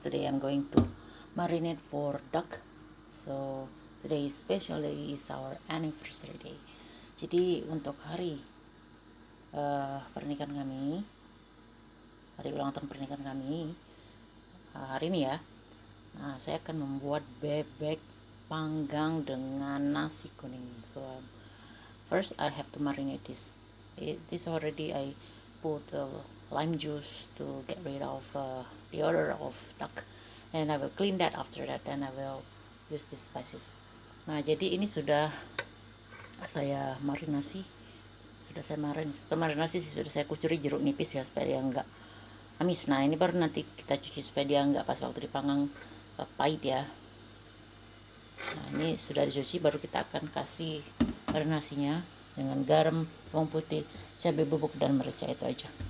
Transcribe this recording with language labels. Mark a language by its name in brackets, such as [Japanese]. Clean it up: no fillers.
[English] Today I'm going to marinate for duck. So today especially is our anniversary day. [Indonesian] Jadi untuk hari pernikahan kami, hari ulang tahun pernikahan kami hari ini ya. Nah saya akan membuat bebek panggang dengan nasi kuning. [English] So first I have to marinate this. This already I put lime juice to get rid of the odor of duck, and I will clean that after that, and I will use the spices. [Indonesian] Nah jadi ini sudah saya marinasi, sudah saya marinasi, sudah saya kucuri jeruk nipis ya supaya dia enggak amis. Nah ini baru nanti kita cuci supaya dia nggak pas waktu dipanggang pahit ya. Nah ini sudah dicuci, baru kita akan kasih marinasinya dengan garam, bawang putih, cabai bubuk dan merica, itu aja.